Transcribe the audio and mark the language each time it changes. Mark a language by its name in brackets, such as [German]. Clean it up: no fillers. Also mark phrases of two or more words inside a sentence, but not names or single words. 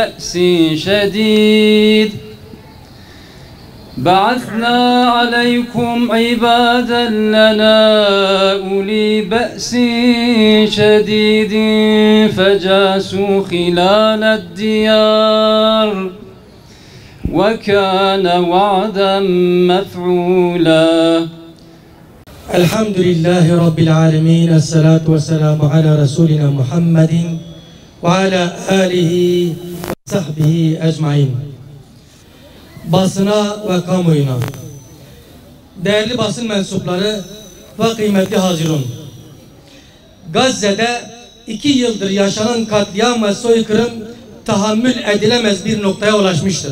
[Arabic] بأس شديد فجاسوا خلال الديار وكان وعدا مفعولا. الحمد لله رب العالمين. الصلاة والسلام على رسولنا محمد وعلى آله وصحبه أجمعين. [Turkish] Basına ve kamuoyuna, değerli basın mensupları ve kıymetli hazirun, Gazze'de 2 yıldır yaşanan katliam ve soykırım tahammül edilemez bir noktaya ulaşmıştır.